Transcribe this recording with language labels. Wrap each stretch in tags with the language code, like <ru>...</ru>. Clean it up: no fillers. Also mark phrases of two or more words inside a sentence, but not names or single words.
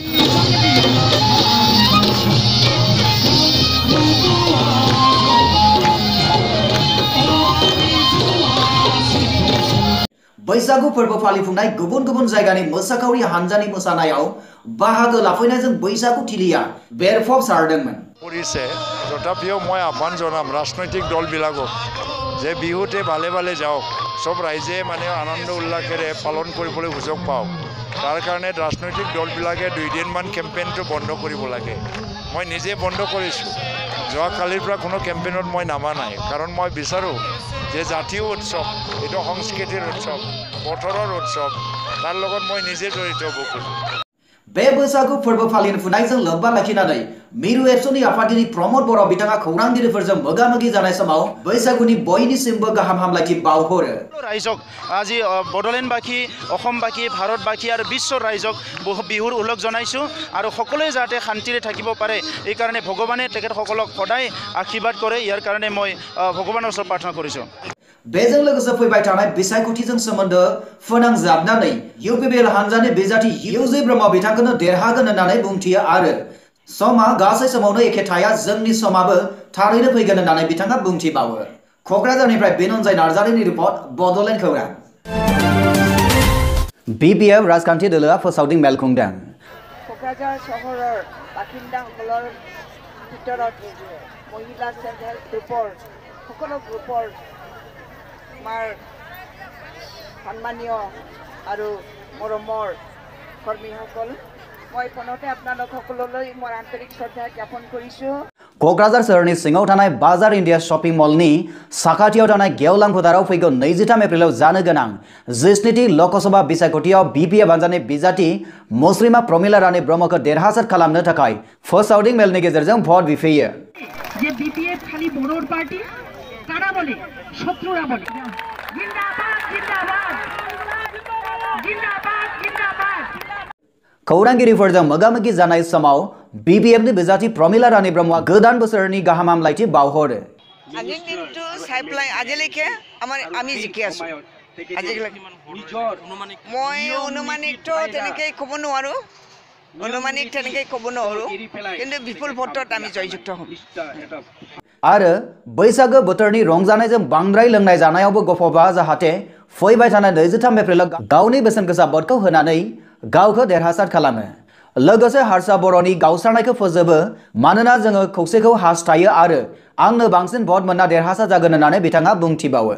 <brx>बैसागु फोरबो फालिफुंनाय गुबुन गुबुन जायगानि मोसाखावरि हानजानि मोसानायाव बाहागो लाफैनायजों बैसागु थिलिया बेरफब सारदोंमोन</brx> <as>পৰিছে তথাপিও মই আহ্বান জনাম ৰাজনৈতিক দলবিলাকক যে বিহুতে ভালে ভালে যাওক সব ৰাইজে মানে আনন্দ উল্লাসেৰে পালন কৰিবলৈ সুযোগ পাওক তাৰ কাৰণে ৰাজনৈতিক দলবিলাকে 2 দিনমান কেম্পেইনটো বন্ধ কৰিব লাগে মই নিজে বন্ধ কৰিছোঁ যোৱাকালিৰ পৰা কোনো কেম্পেইনত মই নামা নাই কাৰণ মই বিচাৰোঁ যে জাতীয় উৎসৱ এইটো সংস্কৃতিৰ উৎসৱ পথৰৰ উৎসৱ তাৰ লগত মই নিজে জড়িত হ'ব খোজোঁ</as> <brx>बे बैसागु फोरबो फालिफुनायजों लोब्बा लाखिनानै मिरु एबसुनि आफादगिरि प्रमद बर' बिथाङा खौरांगिरिफोरजों मोगा-मोगि जानाय समाव बैसागुनि बयनिसिमबो गाहाम हामलायथि बावहरो</brx> <as>रायजक আজি बड'लेण्डबाসী অসমবাসী ভাৰতবাসী আৰু বিশ্বৰ ৰাইজক বিহুৰ উল্লেখ জনাইছোঁ আৰু সকলোৱে যাতে শান্তিৰে থাকিব পাৰে এই কাৰণে ভগৱানে তেখেতসকলক সদায় আশীৰ্বাদ কৰে ইয়াৰ কাৰণে মই ভগৱানৰ ওচৰত প্ৰাৰ্থনা কৰিছোঁ</as> <brx>बेजों लोगोसे फैबाय थानाय बिसायख'थिजों सोमोन्दो फोनांजाबनानै इउपिपिएल हानजानि बिजाथि इउजि ब्रह्म बिथांखौनो देरहागोन होननानै बुंथियो आरो समा गासै समावनो एखे थाया जोंनि समाबो थारैनो फैगोन होननानै बिथाङा बुंथिबावो क'क्राझारनिफ्राय बिन'जय नार्जारिनि रिपर्ट बड'लेण्ड खौरां बिपिएफ राजखान्थि दोलोआ फोसावदिं मेल खुंदों</brx> <as>কোকৰাঝাৰ চহৰৰ বাসিন্দাসকলৰ ভিতৰত মহিলা চেল্ফ হেল্প গ্ৰুপৰ সকলো গ্ৰুপৰ আমাৰ সন্মানীয় আৰু মৰমৰ কৰ্মীসকল মই পুনতে আপোনালোক সকলোলৈ মোৰ আন্তৰিক শ্ৰদ্ধা জ্ঞাপন কৰিছোঁ</as> <brx>क'क्राझार सोहोरनि सिङाव थानाय बाजार इन्डिया शपिं मलनि साखाथियाव थानाय गेवलां फोथाराव फैगौ 23 एप्रिलाव जानो गोनां 60थि लकसभा बिसायख'थियाव बिपिएफ हानजानि बिजाथि मुस्लिमा प्रमिला रानी ब्रह्मखौ देरहासार खालामनो थाखाय फोसावदिं मेलनि गेजेरजों भट बिफैयो</brx> <as>যে বিপিএফ খালি বড়োৰ পাৰ্টী কাৰা বোলে</as> <bn>শত্রুরা বলে জিন্দাবাদ জিন্দাবাদ জিন্দাবাদ জিন্দাবাদ</bn> <brx>खौरांगिरिफोरजों मोगा-मोगि जानाय समाव BBFनि बिजाथि प्रमिला रानी ब्रह्मआ गोदान बोसोरनि गाहाम हामलायथि बावहरो।</brx> <as>আজিৰ দিনটো চাই পেলাই আজিলৈকে আমি জিকি আছো। মই অনুমানিক তেনেকৈ ক'ব নোৱাৰোঁ, কিন্তু বিপুল ভোটত আমি জয়যুক্ত হ'ম।</as> <brx>आरो बैसागो बोथोरनि रंजानायजों बांद्राय लोंनाय जानायावबो गफबा जाहाथे फैबाय थानाय 23 एप्रिलाव गावनि बेसेन गोसा भटखौ होनानै गावखौ देरहासार खालामो। लोगोसे हारसा बर'नि गावस्रानायखौ फोजोबो मानोना जोङो खौसेखौ हास्थायो आरो आंनो बांसिन भट मोनना देरहासार जागोन होननानै बिथाङा बुंथिबावो।</brx>